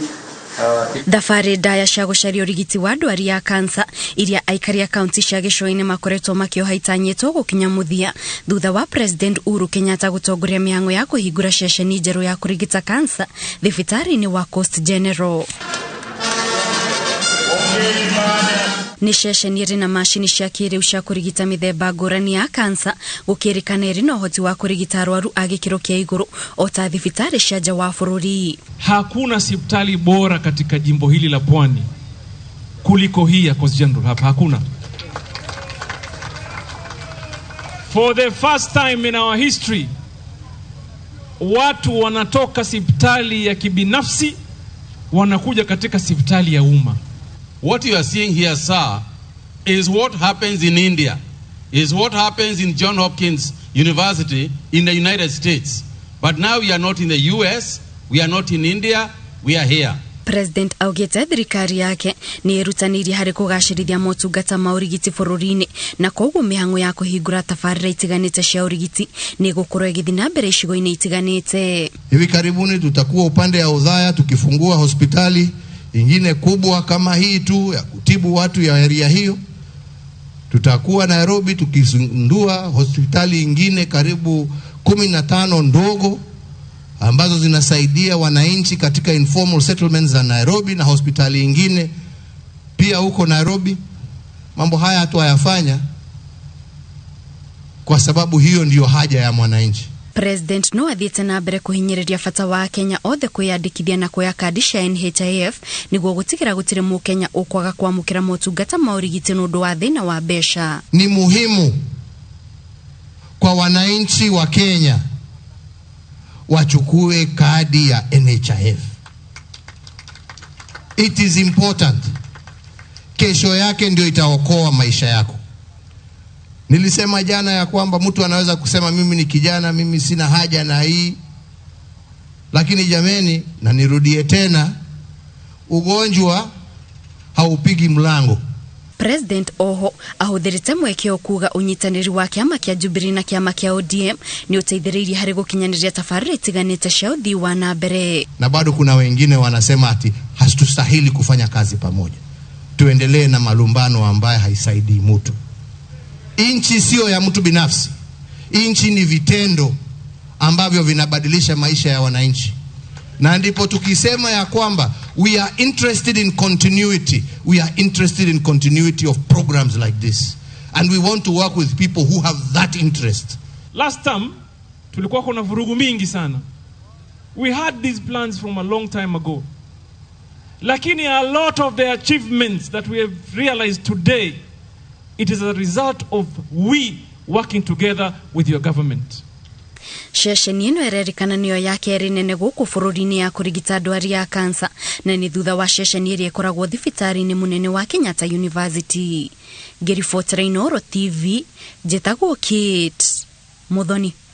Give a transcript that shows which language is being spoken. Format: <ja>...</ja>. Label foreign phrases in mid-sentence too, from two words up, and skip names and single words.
<ki>Thabarĩ ndaya cia gũcaria ũrigiti wa ndwari ya cancer iria aikari a kaunti cia gĩcũa-inĩ makoretwo makĩoha itanyĩtwo gũkinya mũthia thutha wa President Uhuru Kenyatta gũtongoria mĩhang'o ya kũhingũra ceceni njerũ ya kũrigita cancer thibitarĩ-inĩ wa Coast General. Ni ceceni ĩrĩ na macini cia kĩrĩu cia kũrigita mĩthemba ngũrani ya cancer, gũkĩrĩkana ĩrĩ na ũhoti wa kũrigita arwaru a gĩkĩro kĩa igũrũ o ta thibitarĩ cia nja wa bũrũri.</ki> <sw>Hakuna hospitali bora katika jimbo hili la Pwani kuliko hii ya Coast General hapa, hakuna.</sw> <en>For the first time in our history,</en> <sw>watu wanatoka hospitali ya kibinafsi wanakuja katika hospitali ya umma.</sw> <en>What you are seeing here, sir, is what happens in India, is what happens in Johns Hopkins University in the United States. But now we are not in the US, we are not in India, we are here.</en> <ki>President augĩte thirikari yake nĩ ĩrutanĩirie harĩ kũgacĩrithia motungata ma ũrigiti bũrũri-inĩ, na koguo mĩhang'o ya kũhingũra tabarĩra itiganĩte cia ũrigiti nĩ gũkorwo ĩgĩthiĩ na mbere icigo-inĩ itiganĩte.</ki> <sw>Hivi karibuni tutakuwa upande ya Othaya tukifungua hospitali ingine kubwa kama hii tu ya kutibu watu ya area hiyo. Tutakuwa Nairobi tukizindua hospitali ingine karibu 15 ndogo ambazo zinasaidia wananchi katika</sw> <en>informal settlements</en> <sw>za Nairobi, na hospitali ingine pia huko Nairobi. Mambo haya tuyafanya kwa sababu hiyo ndio haja ya mwananchi.</sw> <ki>President no athiĩte na mbere kũhinyĩrĩria bata wa Kenya othe kwĩyandĩkithia na kuoya kadi cia NHIF nĩguo gũtigĩra gũtirĩ mũkenya ũkwaga kwamũkĩra motungata ma ũrigiti nĩ ũndũ wa thĩna wa mbeca.</ki> <sw>Ni muhimu kwa wananchi wa Kenya wachukue kadi ya NHIF.</sw> <en>It is important.</en> <sw>Kesho yake ndio itaokoa maisha yako. Nilisema jana ya kwamba mtu anaweza kusema mimi ni kijana, mimi sina haja na hii. Lakini jameni, na nirudie tena, ugonjwa haupigi mlango. President oho ahũthĩrĩte mweke kuuga ũnyitanĩri wa kĩama kĩa Jubilee na kĩama kĩa ODM nĩ ũteithĩrĩirie harĩ gũkinyanĩria tabarĩra itiganĩte cia ũthii wa na mbere. Na bado kuna wengine wanasema ati hatustahili kufanya kazi pamoja. Tuendelee na malumbano ambaye haisaidii mtu. Inchi sio ya mtu binafsi. Inchi ni vitendo ambavyo vinabadilisha maisha ya wananchi. Na ndipo tukisema ya kwamba</sw> <en>we are interested in continuity. We are interested in continuity of programs like this. And we want to work with people who have that interest. Last time,</en> <sw>tulikuwa kuna vurugu mingi sana.</sw> <en>We had these plans from a long time ago. Lakini a lot of the achievements that we have realized today, it is a result of we working together with your government.</en> <ki>Ceceni ĩno ĩrerĩkana nĩyo ya kerĩ nene gũkũ bũrũri-inĩ ya kũrigita ndwari ya cancer, na nĩ thutha wa ceceni ĩrĩa ĩkoragwo thibitarĩ-inĩ mũnene wa Kenyatta University. Ngĩribotera Inooro TV, njĩtagwo Kate Muthoni.</ki>